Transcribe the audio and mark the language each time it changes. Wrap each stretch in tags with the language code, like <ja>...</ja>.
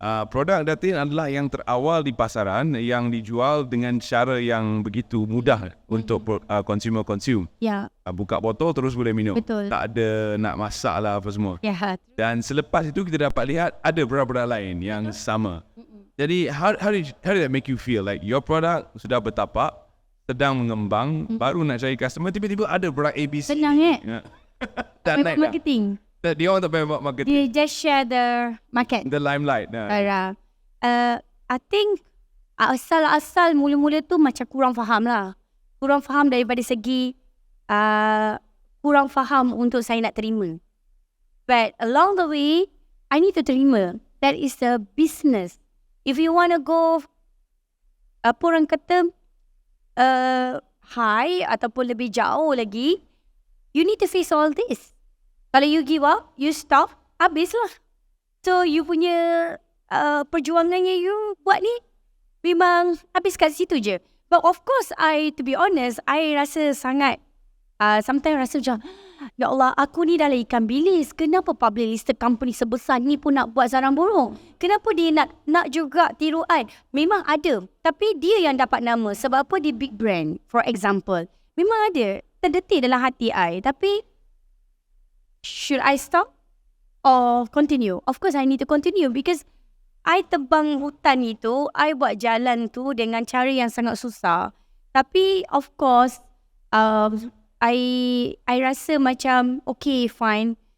<ms>Produk Datin adalah yang terawal di pasaran yang dijual dengan cara yang begitu mudah untuk consumer consume. Ya. Buka botol terus boleh minum. Betul. Tak ada nak masak lah apa semua. Ya. Dan selepas itu kita dapat lihat ada produk-produk lain yang sama.</ms> <en>Jadi how did that make you feel? Like your product</en> <ms>sudah bertapak, sedang mengembang, baru nak cari customer, tiba-tiba ada produk ABC. Senang Tak naik dah. marketing. Dia orang tak payah buat marketing.</ms> <en>They just share the market. The limelight.</en> <ms>I think asal-asal mula-mula tu macam kurang faham lah. Kurang faham daripada segi kurang faham untuk saya nak terima.</ms> <en>But along the way, I need to terima. That is the business. If you want to go,</en> <ms>apa orang kata,</ms> <en>high</en> <ms>ataupun lebih jauh lagi,</ms> <en>you need to face all this.</en> <ms>Kalau</ms> <en>you give up, you stop,</en> <ms>habislah. So, you punya perjuangannya you buat ni, memang habis kat situ je.</ms> <en>But of course, to be honest,</en> <ms>I rasa sangat, sometimes rasa macam, ya Allah, aku ni dah lah ikan bilis. Kenapa public listed company sebesar ni pun nak buat sarang burung? Kenapa dia nak juga tiruan? Memang ada. Tapi dia yang dapat nama. Sebab apa dia big brand, for example. Memang ada. Terdetik dalam hati I.</ms> <en>Tapi, should I stop or continue? Of course, I need to continue because I</en> <ms>tebang hutan itu,</ms> <en>I</en> <ms>buat jalan tu dengan cara yang sangat susah. Tapi, of course, I rasa macam, okay, fine.</ms>